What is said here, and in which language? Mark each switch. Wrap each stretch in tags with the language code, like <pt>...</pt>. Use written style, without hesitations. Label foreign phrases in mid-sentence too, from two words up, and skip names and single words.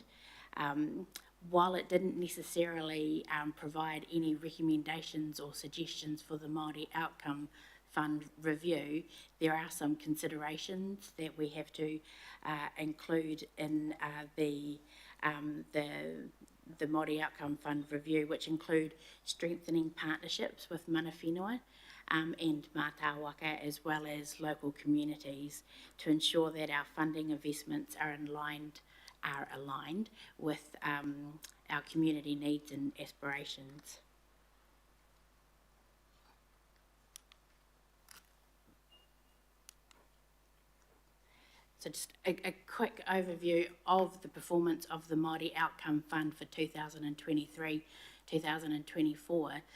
<en>While it didn't necessarily provide any recommendations or suggestions for the Māori Outcome Fund review, there are some considerations that we have to include in the Māori Outcome Fund review, which include strengthening partnerships with</en> <mi>mana whenua</mi> <en>and mātāwaka, as well as local communities, to ensure that our funding investments are aligned with our community needs and aspirations. So just a quick overview of the performance of the Māori Outcome Fund for 2023-2024.</en>